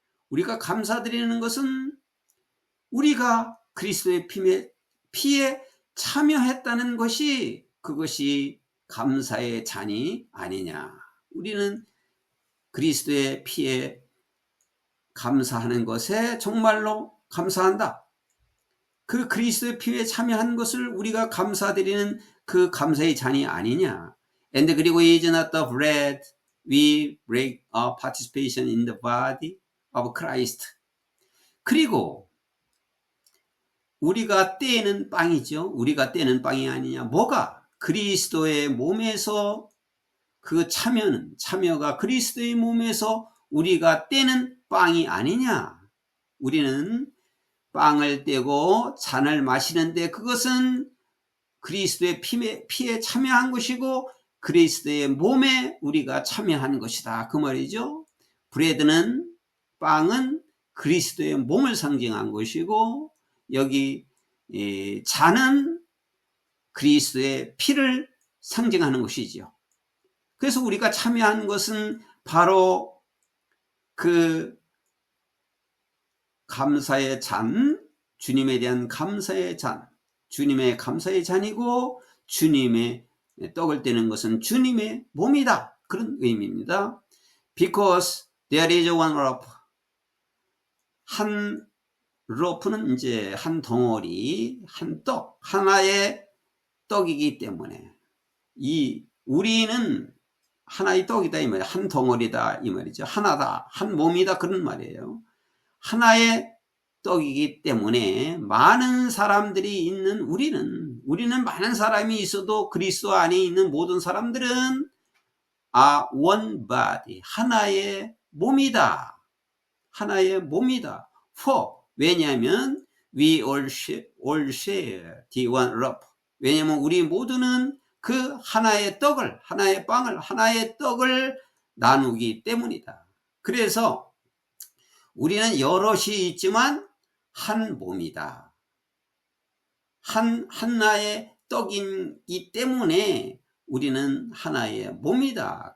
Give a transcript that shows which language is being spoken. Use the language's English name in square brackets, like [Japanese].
[Korean] 우리가 감사드리는 것은 우리가 그리스도의 피에 참여했다는 것이, 그것이 감사의 잔이 아니냐. 우리는 그리스도의 피에 감사하는 것에 정말로 감사한다. 그 그리스도의 피에 참여한 것을 우리가 감사드리는 그 감사의 잔이 아니냐. [English] And [Korean] 그리고 [English] is not the bread we break our participation in the body of Christ. [Korean] 그리고 우리가 떼는 빵이죠. 우리가 떼는 빵이 아니냐. 뭐가? 그리스도의 몸에서 그 참여가 그리스도의 몸에서 우리가 떼는 빵이 아니냐. 우리는 빵을 떼고 잔을 마시는데 그것은 그리스도의 피에 참여한 것이고 그리스도의 몸에 우리가 참여한 것이다, 그 말이죠. 브레드는, 빵은 그리스도의 몸을 상징한 것이고 여기 잔은 그리스도의 피를 상징하는 것이죠. 그래서 우리가 참여한 것은 바로 그 감사의 잔, 주님에 대한 감사의 잔, 주님의 감사의 잔이고 주님의 떡을 떼는 것은 주님의 몸이다, 그런 의미입니다. [English] Because there is one rope. [Korean] 한 로프는 이제 한 덩어리, 한 떡, 하나의 떡이기 때문에 우리는 하나의 떡이다 이 말이에요. 한 덩어리다 이 말이죠. 하나다, 한 몸이다, 그런 말이에요. 하나의 떡이기 때문에 많은 사람들이 있는 우리는 많은 사람이 있어도 그리스도 안에 있는 모든 사람들은 [English] one body, [Korean] 하나의 몸이다. 하나의 몸이다. [English] For, [Korean] 왜냐하면 [English] we all share the one loaf. [Korean] 왜냐하면 우리 모두는 그 하나의 떡을, 하나의 빵을, 하나의 떡을 나누기 때문이다. 그래서 우리는 여럿이 있지만 한 몸이다. 하나의 떡이기 때문에 우리는 하나의 몸이다.